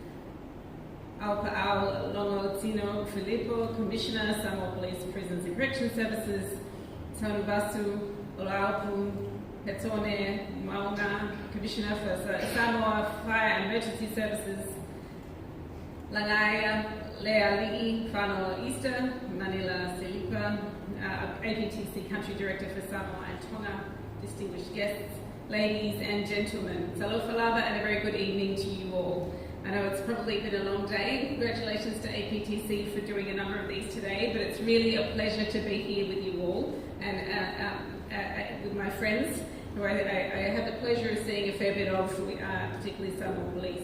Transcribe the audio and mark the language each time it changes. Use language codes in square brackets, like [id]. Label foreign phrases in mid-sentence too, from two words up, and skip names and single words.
[en] Alpa'au Longotino Filippo, Commissioner, Samoa Police, Prisons and Correctional Services, Tanubasu Olaupu Petone Mauna, Commissioner for Samoa Fire and Emergency Services, Langaya Leali'i Whanau Easter, Manila Selipa, APTC Country Director for Samoa and Tonga, distinguished guests, ladies and gentlemen. [sm] Talofa lava [en] and a very good evening to you all. I know it's probably been a long day. Congratulations to APTC for doing a number of these today, but it's really a pleasure to be here with you all and with my friends, who I have the pleasure of seeing a fair bit of, particularly Samoa Police.